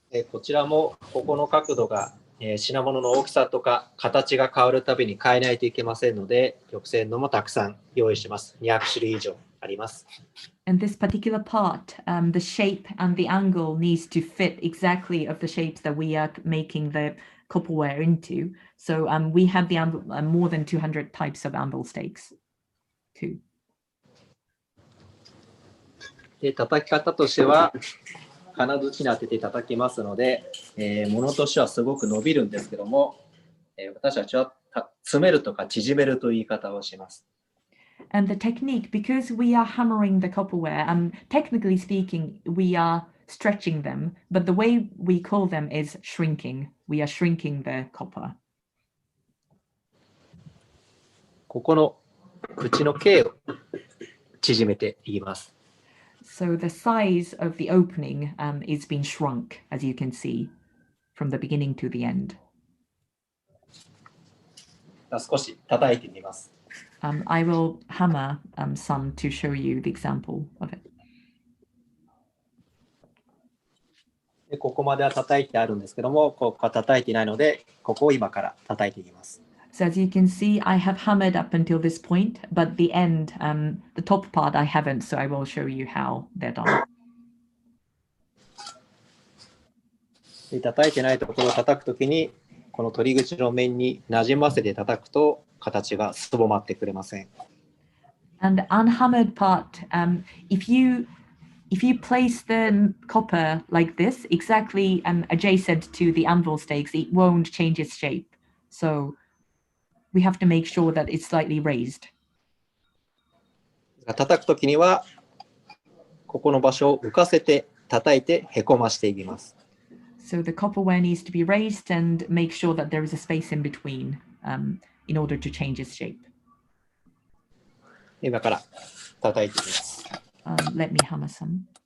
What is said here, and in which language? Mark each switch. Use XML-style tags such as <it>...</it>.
<ja>こちらもここの角度が、品物の大きさとか形が変わるたびに変えないといけませんので、玉泉のもたくさん用意してます。 200種類以上あります。</ja> <en>And this particular part, the shape and the angle needs to fit exactly of the shapes that we are making the copperware into. So we have the more than 200 types of Anvil Stakes too.</en> <ja>で、叩き方としては、金槌に当てて叩きますので、物としてはすごく伸びるんですけども、私たちは詰めるとか縮めるという言い方をします。</ja> <en>And the technique, because we are hammering the copperware, technically speaking, we are stretching them, but the way we call them is shrinking. We are shrinking the copper.</en> <ja>ここの口の径を縮めていきます。</ja> <en>So the size of the opening is being shrunk, as you can see, from the beginning to the end.</en> <ja>少し叩いてみます。</ja> <en>I will hammer some to show you the example of it.</en> <ja>でここまでは叩いてあるんですけども、ここは叩いていないので、ここを今から叩いていきます。</ja> <en>So as you can see, I have hammered up until this point, but the end, the top part, I haven't. So I will show you how they're done.</en> <ja>で叩いてないところを叩くときに、この取り口の面になじませて叩くと、形がすぼまってくれません。</ja> <en>And the unhammered part, if you place the copper like this, exactly adjacent to the anvil stakes, it won't change its shape. So we have to make sure that it's slightly raised.</en> <ja>叩くときには、ここの場所を浮かせて叩いてへこましていきます。</ja> <en>So the copperware needs to be raised and make sure that there is a space in between in order to change its shape.</en> <ja>今から叩いていきます。</ja> <en>Let me hammer some.</en>